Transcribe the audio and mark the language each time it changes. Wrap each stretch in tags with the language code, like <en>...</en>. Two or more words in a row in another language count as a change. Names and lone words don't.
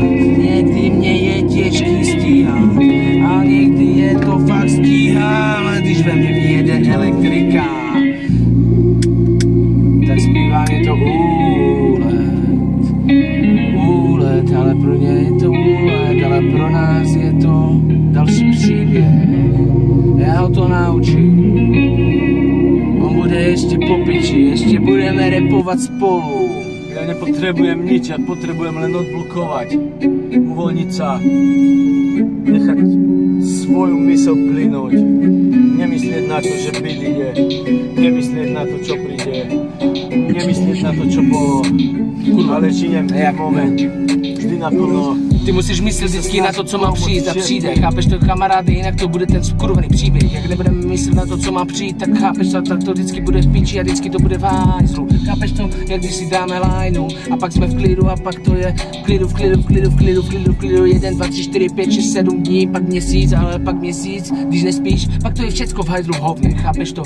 <cs>Někdy mě je těžký stíhat, a někdy je to fakt stíhá, ale když ve mně vyjede elektrika, tak zpívám, je to úlet, ale pro ně je to úlet, ale pro nás je to další příběh. Já ho to naučím, on bude ještě po piči, ještě budeme rapovat spolu.</cs> <sk>Ja nepotrebujem nič, ja potrebujem len odblokovať, uvoľniť sa, nechať svoju mysl plynúť, nemyslieť na to, že byt ide, nemyslieť na to, čo príde, nemyslieť na to, čo bolo, ale žijem ten moment, vždy naplno.</sk> <cs>Ty musíš myslet vždycky na to, co má přijít a přijde, chápeš to, kamaráde, jinak to bude ten skurvený příběh. Jak nebudeme myslet na to, co má přijít, tak chápeš to, tak to vždycky bude v piči a vždycky to bude v hajzlu. Chápeš to, jak když si dáme lajnu a pak jsme v klidu a pak to je v klidu, 1, 2, 3, 4, 5, 6, 7 dní, pak měsíc, ale pak měsíc, když nespíš, pak to je všecko v hajzlu hovně, chápeš to.</cs>